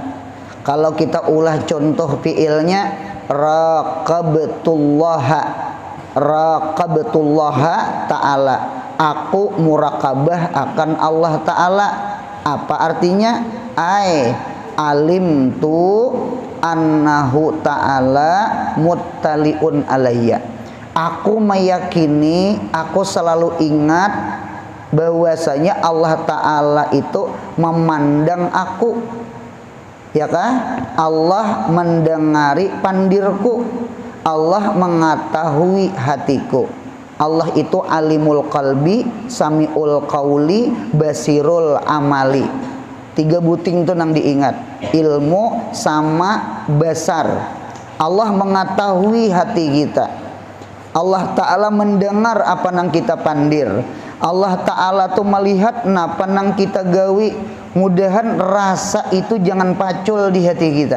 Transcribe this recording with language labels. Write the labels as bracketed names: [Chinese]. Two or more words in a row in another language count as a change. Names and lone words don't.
[Indonesian] Kalau kita ulah contoh fi'ilnya [Arabic] raqabtullaha ta'ala, [Indonesian] aku murakabah akan Allah Ta'ala. Apa artinya? [Arabic] Alim tu annahu ta'ala muttaliun alayya. [Indonesian] Aku meyakini, aku selalu ingat bahwasanya Allah Ta'ala itu memandang aku, ya kan? [Banjar] Allah mendengari pandirku, Allah mengetahui hatiku. [Arabic] Allah itu alimul qalbi, samiul qauli, basirul amali. [Banjar] Tiga buting itu nang diingat, ilmu sama basar. Allah mengetahui hati kita. Allah Ta'ala mendengar apa nang kita pandir. Allah Ta'ala tuh melihat napa nang kita gawi. Mudahan rasa itu jangan pacul di hati kita.